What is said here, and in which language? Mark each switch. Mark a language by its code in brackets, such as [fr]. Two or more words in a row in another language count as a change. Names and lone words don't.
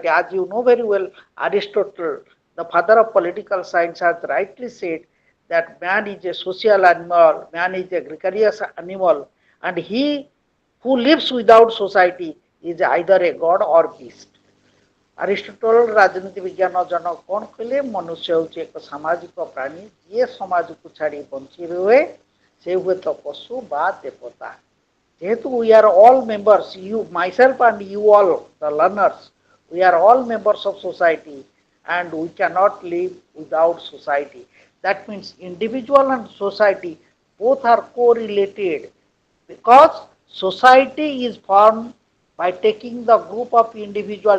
[en] As you know very well, Aristotle, the father of political science, has rightly said that man is a social animal, man is a gregarious animal, and he who lives without society is either a god or beast. [or] Aristotle ରାଜନୀତି ବିଜ୍ଞାନ ଜନକ କଣ କହିଲେ? ମନୁଷ୍ୟ ହେଉଛି ଏକ ସାମାଜିକ ପ୍ରାଣୀ, ଯିଏ ସମାଜକୁ ଛାଡ଼ି ବଞ୍ଚି ରୁହେ ସେ ହୁଏତ ପଶୁ ବା ଦେବତା। ଯେହେତୁ [en] we are all members, you, myself and you all, the learners, we are all members of society and we cannot live without society. That means individual and society both are correlated, because society is formed by taking the group of individuals.